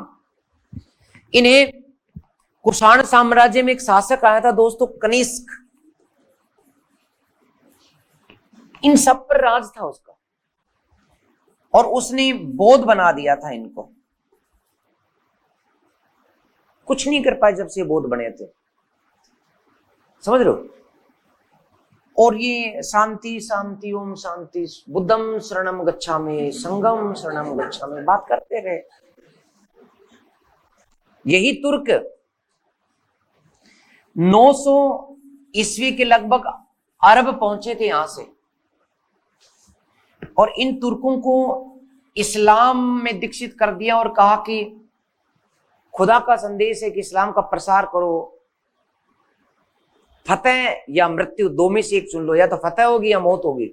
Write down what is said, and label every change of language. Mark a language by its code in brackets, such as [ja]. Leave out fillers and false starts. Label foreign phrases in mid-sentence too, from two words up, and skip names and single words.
[hi] इन्हें कुषाण साम्राज्य में एक शासक आया था दोस्तों, कनिष्क, इन सब पर राज था उसका, और उसने बौद्ध बना दिया था इनको। कुछ नहीं कर पाए जब से बौद्ध बने थे, समझ रहे हो। और ये शांति शांति ओम शांति, [pi] बुद्धम शरणम गच्छामि, संघम शरणम गच्छामि [hi] बात करते रहे। यही तुर्क 900 ईस्वी के लगभग अरब पहुंचे थे यहां से, और इन तुर्कों को इस्लाम में दीक्षित कर दिया और कहा कि खुदा का संदेश है कि इस्लाम का प्रसार करो, फतेह या मृत्यु, दो में से एक चुन लो, या तो फतेह होगी या मौत होगी।